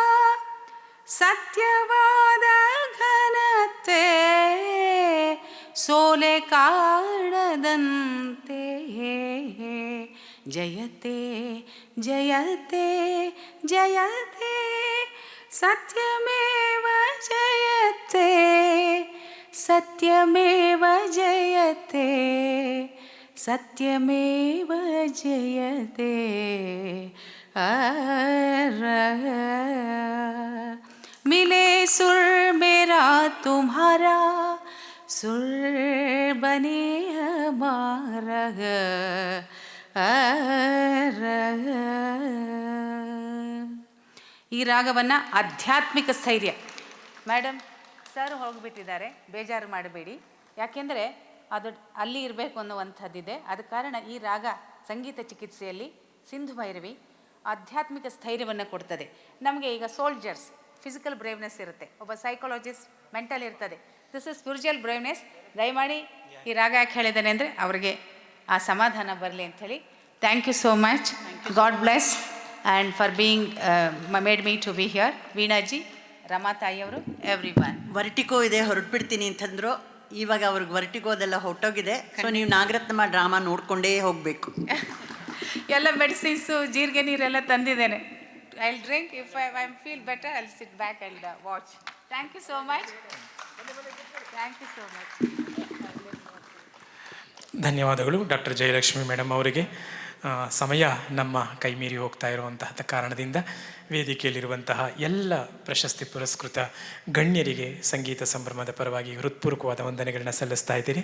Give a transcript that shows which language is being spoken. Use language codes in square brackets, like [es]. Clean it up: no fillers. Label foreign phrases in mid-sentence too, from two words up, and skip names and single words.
[kn] ಸತ್ಯವಾದ ಘನತೆ ಸೋಲೆ ಕಾಣದಂತೆ, [sa] ಜಯತೆ ಜಯತೆ ಜಯತೆ ಸತ್ಯಮೇವ ಜಯತೆ, [kn] ಸತ್ಯಮೇವ ಜಯತೆ, ಸತ್ಯಮೇವ ಜಯತೆ. [hi] मिले सुर मेरा तुम्हारा, सुर बने हमारा. [kn] ಈ ರಾಗವನ್ನು ಆಧ್ಯಾತ್ಮಿಕ ಸ್ಥೈರ್ಯ. ಮೇಡಮ್ ಸರ್ ಹೋಗಿಬಿಟ್ಟಿದ್ದಾರೆ, ಬೇಜಾರು ಮಾಡಬೇಡಿ. ಯಾಕೆಂದರೆ ಅದು ಅಲ್ಲಿ ಇರಬೇಕು ಅನ್ನುವಂಥದ್ದಿದೆ. ಆದ ಕಾರಣ ಈ ರಾಗ ಸಂಗೀತ ಚಿಕಿತ್ಸೆಯಲ್ಲಿ ಸಿಂಧು ಭೈರವಿ ಆಧ್ಯಾತ್ಮಿಕ ಸ್ಥೈರ್ಯವನ್ನು ಕೊಡ್ತದೆ ನಮಗೆ. ಈಗ ಸೋಲ್ಜರ್ಸ್ [en] physical braveness [kn] ಇರುತ್ತೆ, ಒಬ್ಬ ಸೈಕಾಲಜಿಸ್ಟ್ ಮೆಂಟಲ್ ಇರ್ತದೆ. [en] this is spiritual braveness. [kn] ದಯಮಾಡಿ ಈ ರಾಗ ಯಾಕೆ ಹೇಳಿದ್ದೇನೆ ಅಂದರೆ ಅವರಿಗೆ ಆ ಸಮಾಧಾನ ಬರಲಿ ಅಂಥೇಳಿ. [en] thank you so much. God bless and for being made me to be here. [kn] ವೀಣಾಜಿ, ರಮಾ ತಾಯಿಯವರು, [en] every one. [kn] ವರ್ಟಿಗೋ ಇದೆ, ಹೊರಟ್ಬಿಡ್ತೀನಿ ಅಂತಂದ್ರು. ಇವಾಗ ಅವ್ರಿಗೆ ವರ್ಟಿಗೋದೆಲ್ಲ ಹೊಟ್ಟೋಗಿದೆ. ಸೊ ನೀವು ನಾಗರತ್ನಮ್ಮ ಡ್ರಾಮಾ ನೋಡಿಕೊಂಡೇ ಹೋಗಬೇಕು. ಎಲ್ಲ ಮೆಡಿಸಿನ್ಸು, ಜೀರಿಗೆ ನೀರೆಲ್ಲ ತಂದಿದ್ದೇನೆ. [en] I'll drink. If I feel better, I'll sit back and watch. Thank you so much. Thank you so much. [kn] ಧನ್ಯವಾದಗಳು ಡಾಕ್ಟರ್ ಜಯಲಕ್ಷ್ಮಿ ಮೇಡಮ್ ಅವರಿಗೆ. ಸಮಯ ನಮ್ಮ ಕೈಮೀರಿ ಹೋಗ್ತಾ ಇರುವಂತಹ ಕಾರಣದಿಂದ ವೇದಿಕೆಯಲ್ಲಿರುವಂತಹ ಎಲ್ಲ ಪ್ರಶಸ್ತಿ ಪುರಸ್ಕೃತ ಗಣ್ಯರಿಗೆ ಸಂಗೀತ ಸಂಭ್ರಮದ ಪರವಾಗಿ ಹೃತ್ಪೂರ್ವಕವಾದ ವಂದನೆಗಳನ್ನ ಸಲ್ಲಿಸ್ತಾ ಇದ್ದೀನಿ.